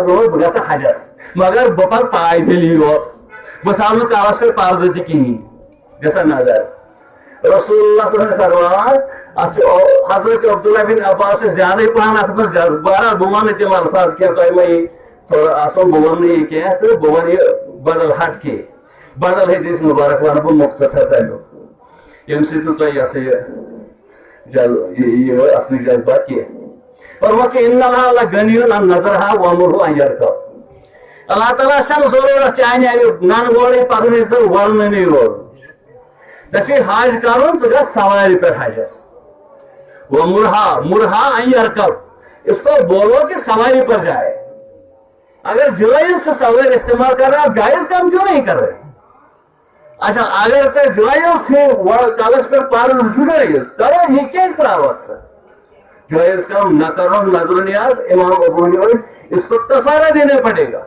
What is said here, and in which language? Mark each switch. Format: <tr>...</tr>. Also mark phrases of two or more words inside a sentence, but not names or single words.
<ks>روز بہٕ گژھٕ حجس مگر بہٕ پرٕ پایدٔلی یوت بہٕ تھاو نہٕ کلس پٮ۪ٹھ پردٕ تہِ کِہینۍ گژھان نظر رسول اللہ</ks> <ar>صلی اللہ علیہ وسلم</ar> <ks>فرمان اتھ چھُ حضرت عبداللہ بن عباس زیادے پہن اتھ منٛز جذبہٕ بہرحال بہٕ ونہٕ تِم الفاظ کینٛہہ تۄہہِ ما یی تھوڑا آسو بہٕ ونہٕ یہِ کینٛہہ تہٕ بہٕ ونہٕ یہِ بدل ہٹ کے بدل حدیث مبارک ونہٕ بہٕ مختصر تمیُک ییٚمہِ سۭتۍ نہٕ تۄہہِ یہِ اصلی جذبات کینٛہہ فرمو کہ</ks> <ar>ان اللہ لغنیٌ عن نظرها وامرہ ان یرکب</ar> <ks>اللہ تعالیٰ چھنہٕ ضروٗرت چانہِ امیُک ننہٕ گوڑے پکنٕچ تہٕ ولنٕے روزُن ژےٚ چھُے حج کرُن ژٕ گژھ سوارِ پٮ۪ٹھ حجس</ks> <ar>وامرہ ان یرکب</ar> <ur>اس کو بولو کہ سواری پر جائے اگر جائز سے سویر استعمال کر رہے آپ جائز کام کیوں نہیں کر رہے؟ اچھا اگر سے جائز سے کاغذ پر پارن جائز کرو یہ کیا تراوت سے جائز کام نہ کرو نظر نیاز امام ابو حنیفہ اس کو کفارہ دینا پڑے گا.</ur>